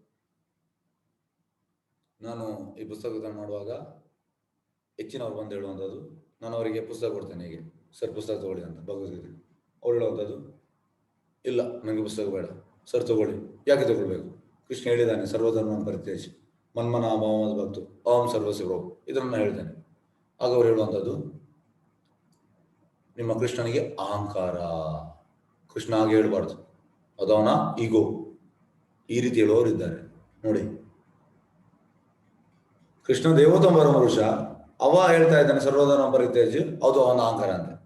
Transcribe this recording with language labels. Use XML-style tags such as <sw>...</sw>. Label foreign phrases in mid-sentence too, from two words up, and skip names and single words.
<kn>ನಾನು ಈ ಪುಸ್ತಕ ವಿತರಣೆ ಮಾಡುವಾಗ ಹೆಚ್ಚಿನವ್ರು ಬಂದು ಹೇಳುವಂಥದ್ದು, ನಾನು ಅವರಿಗೆ ಪುಸ್ತಕ ಕೊಡ್ತೇನೆ, ಹೀಗೆ ಸರ್ ಪುಸ್ತಕ ತಗೊಳ್ಳಿ ಅಂತ, ಭಗವದ್ಗೀತೆ. ಅವ್ರು ಹೇಳುವಂಥದ್ದು, ಇಲ್ಲ ನನಗೆ ಪುಸ್ತಕ ಬೇಡ, ಸರ್ ತಗೊಳ್ಳಿ. ಯಾಕೆ ತಗೊಳ್ಬೇಕು? ಕೃಷ್ಣ ಹೇಳಿದ್ದಾನೆ</kn> <sa>ಸರ್ವಧರ್ಮ ಪರಿತ್ಯಜ್ಯ ಮನ್ಮನ ಭವ ಭಕ್ತು ಅಹಂ ಸರ್ವಸ್ಯ ಪ್ರಭು.</sa> <kn>ಇದನ್ನ ಹೇಳ್ತೇನೆ. ಆಗ ಅವ್ರು ಹೇಳುವಂಥದ್ದು, ನಿಮ್ಮ ಕೃಷ್ಣನಿಗೆ ಅಹಂಕಾರ, ಕೃಷ್ಣ ಹಾಗೆ ಹೇಳ್ಬಾರ್ದು, ಅದವನ ಈಗೋ. ಈ ರೀತಿ ಹೇಳುವವರು ಇದ್ದಾರೆ ನೋಡಿ. ಕೃಷ್ಣ ದೇವೋತ್ತಮ ಪುರುಷ, ಅವ ಹೇಳ್ತಾ ಇದ್ದಾನೆ</kn> <sa>ಸರ್ವಧರ್ಮ ಪರಿತ್ಯಜ್ಯ,</sa> <kn>ಅದು ಅವನ ಅಹಂಕಾರ ಅಂತ.</kn>